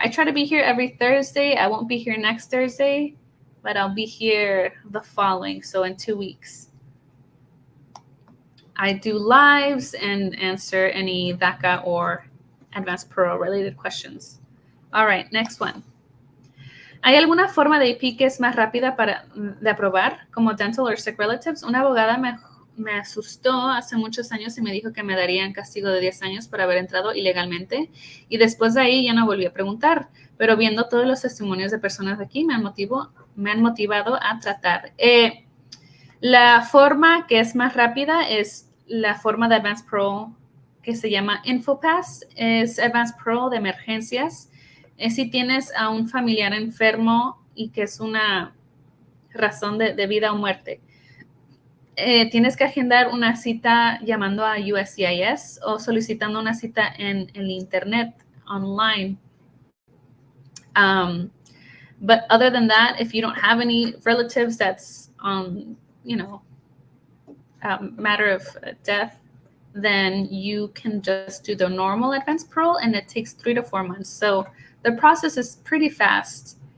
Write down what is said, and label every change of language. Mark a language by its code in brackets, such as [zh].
[en] I try to be here every Thursday. I won't be here next Thursday, but I'll be here the following, so in 2 weeks. I do lives and answer any DACA or Advanced Pro related questions. All right, next one. [es] ¿Hay alguna forma de IP que es más rápida de aprobar, como [en] dental or sick relatives? [es] Una abogada me asustó hace muchos años y me dijo que me darían castigo de 10 años por haber entrado ilegalmente, y después de ahí ya no volví a preguntar, pero viendo todos los testimonios de personas de aquí me han motivado a tratar. La forma que es más rápida es la forma de Advanced Pro que se llama InfoPass. Es Advanced Pro de emergencias. Si tienes a un familiar enfermo y que es una razón de vida o muerte, tienes que agendar una cita llamando a USCIS o solicitando una cita en el internet, online. [en] But other than that, if you don't have any relatives that's on, matter of death, then you can just do the normal Advanced Parole, and it takes 3 to 4 months. So the process is pretty fast.